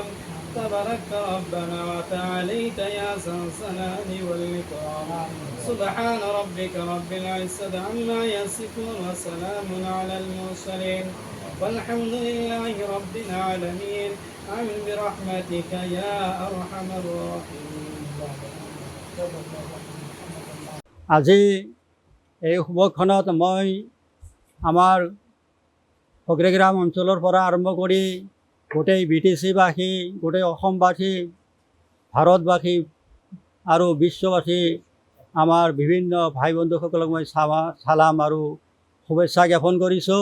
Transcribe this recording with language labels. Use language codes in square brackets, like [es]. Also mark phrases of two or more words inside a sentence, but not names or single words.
[ar] تبارك ربنا وتعاليت يا ذا الجلال والإكرام. سبحان ربك رب العزة عما يصفون وسلام على المرسلين والحمد لله رب العالمين. آمين برحمتك يا أرحم الراحمين. [as] আজি এই শুভক্ষণত মই আমাৰ ফকৰেগ্ৰাম অঞ্চলৰ পৰা আৰম্ভ কৰি গোটেই BTC-বাসী, গোটেই অসমবাসী, ভাৰতবাসী আৰু বিশ্ববাসী আমাৰ বিভিন্ন ভাই বন্ধুসকলক মই চালাম আৰু শুভেচ্ছা জ্ঞাপন কৰিছোঁ।